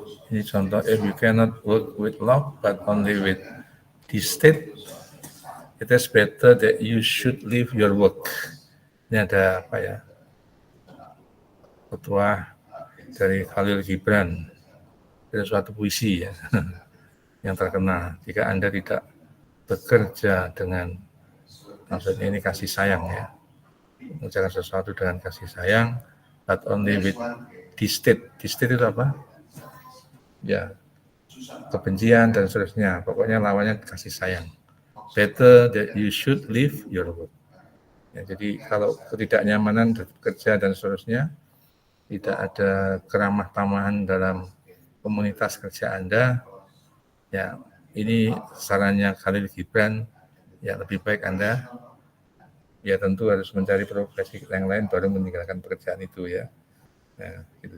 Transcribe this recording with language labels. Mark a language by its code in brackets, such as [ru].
[id] Ini contoh, [en] if you cannot work with love but only with disdain, it is better that you should leave your work. [id] Ini ada apa ya? Ketua dari Khalil Gibran. Ada suatu puisi ya yang terkenal. Jika Anda tidak bekerja dengan, maksudnya ini kasih sayang ya, mengerjakan sesuatu dengan kasih sayang, [en] but only with disdain. [id] Disdain itu apa? Ya, kebencian dan seterusnya. Pokoknya lawannya kasih sayang. [en] Better that you should leave your work. [id] Ya, jadi kalau ketidaknyamanan bekerja dan seterusnya, tidak ada keramah tamahan dalam komunitas kerja Anda, ya ini sarannya Khalil Gibran, ya lebih baik Anda ya tentu harus mencari profesi yang lain baru meninggalkan pekerjaan itu ya. Ya gitu.